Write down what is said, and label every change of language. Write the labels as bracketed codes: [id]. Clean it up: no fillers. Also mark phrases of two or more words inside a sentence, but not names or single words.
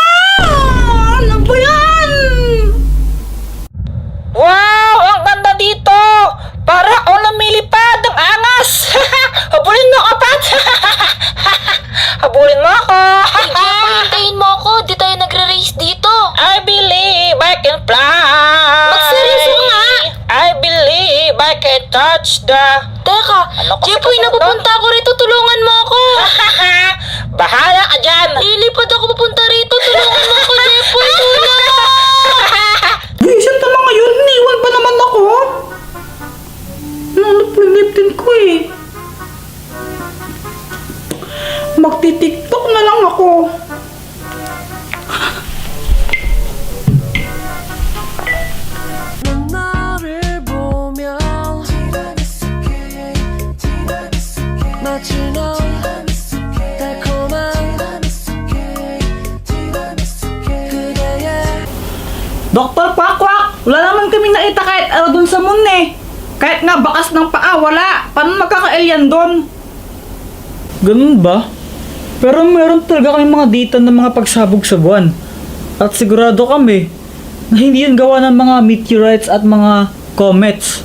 [tl] Ano ba yan? Wow! Ang ganda dito! Para ako lumilipad! Ang angas! Habulin mo ako, Pat! Habulin mo ako! Hintayin mo ako, di tayo nagre-race dito. [en] I believe I can fly! [tl] Magseryoso nga! [en] I believe I can touch the... [tl] Teka, Ano kasi Jepoy, kasunod napupunta ako rito, tulungan mo ako. Bahala ka dyan! Lilipad ako papunta rito, tulungan mo ako, Jepoy, tulungan mo! Visit naman ngayon, iniwan ba naman ako? Ano po yung liptin ko eh? Magti-tiktok na lang ako. [ko] 나를 보면 마치 넌 달콤한 그대의 [tl] Dr. Quack, wala naman kami nakita kahit ano dun sa moon eh. Kahit nga bakas ng paa, wala. Paano magkaka-alien dun? Ganun ba? Pero meron talaga kaming mga data ng mga pagsabog sa buwan. At sigurado kami na hindi yan gawa ng mga meteorites at mga comets.